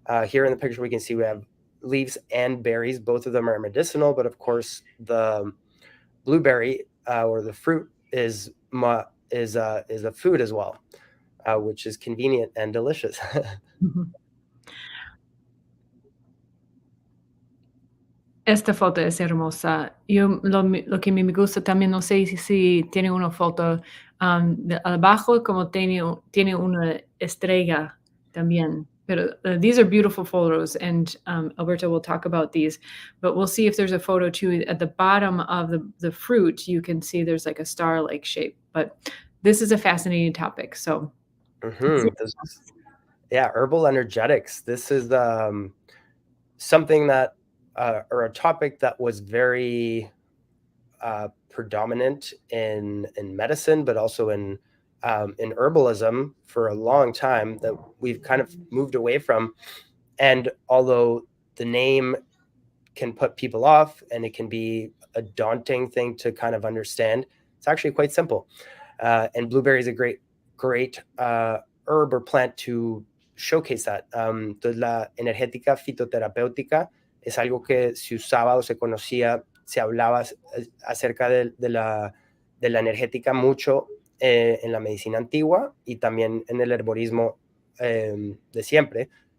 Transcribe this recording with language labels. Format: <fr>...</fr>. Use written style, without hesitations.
<en>Here in the picture we can see we have leaves and berries. Both of them are medicinal, but of course the blueberry or the fruit is a food as well, which is convenient and delicious.</en> <es>Esta foto es hermosa. Yo lo que me gusta también, no sé si tiene una foto abajo, como tiene una estrella también.</es> <en>Pero these are beautiful photos, and Alberto will talk about these. But we'll see if there's a photo too. At the bottom of the fruit, you can see there's like a star-like shape. But this is a fascinating topic. So, yeah, herbal energetics. This is something that, or a topic that was very predominant in medicine, but also in herbalism for a long time, that we've kind of moved away from. And although the name can put people off and it can be a daunting thing to kind of understand, it's actually quite simple. And blueberry is a great herb or plant to showcase that.</en> <es>Entonces, la energética fitoterapéutica es algo que se usaba o se conocía, se hablaba acerca de la energética mucho en la medicina antigua y también en el herborismo de siempre.</es>